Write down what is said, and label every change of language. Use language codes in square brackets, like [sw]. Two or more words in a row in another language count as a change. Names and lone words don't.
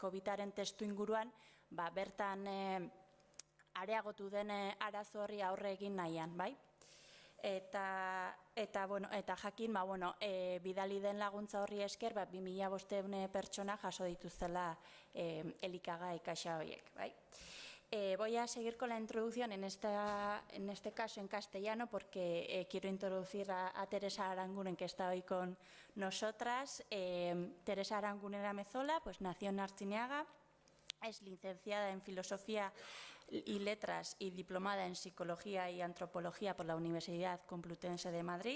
[eu] Covidaren testu inguruan bertan areagotu den arazo horri aurre egin nahian, bai? Eta jakin, bidali den laguntza horri esker, 2.500 pertsona jaso dituztela elikagai kaxa horiek, bai? [es] Voy a seguir con la introducción en este caso en castellano porque quiero introducir a Teresa Aranguren, que está hoy con nosotras. Teresa Aranguren Amezola, pues nació en Artziniaga. Es licenciada en Filosofía y Letras y diplomada en Psicología y Antropología por la Universidad Complutense de Madrid.